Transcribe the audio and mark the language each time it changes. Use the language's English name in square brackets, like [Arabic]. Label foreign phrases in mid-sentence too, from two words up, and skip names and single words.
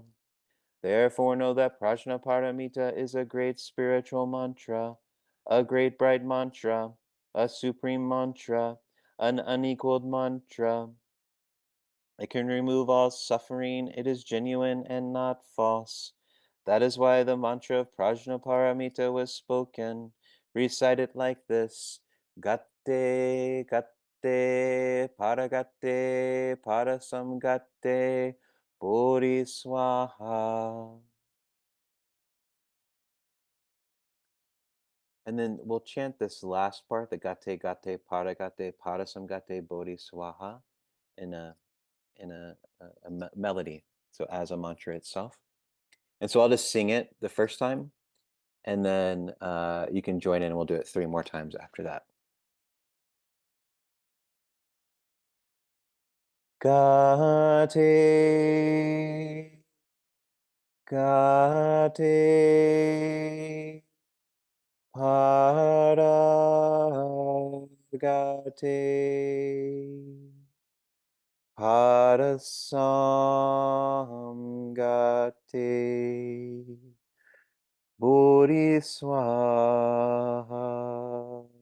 [English] Therefore know that Prajnaparamita is a great spiritual mantra, a great bright mantra, a supreme mantra, an unequaled mantra. It can remove all suffering. It is genuine and not false. That is why the mantra of Prajnaparamita was spoken. Recite it like this. [Sanskrit] Gatte, gatte, paragatte, parasamgatte, bodhiswaha. [English] And then we'll chant this last part, the [Sanskrit] gatte, gatte, paragatte, parasamgatte, bodhiswaha, [English] in a melody, so as a mantra itself. And so I'll just sing it the first time, and then you can join in, and we'll do it 3 more times after that. [Sanskrit] Gate, gate, paragate, parasamgate, bodhiswaha.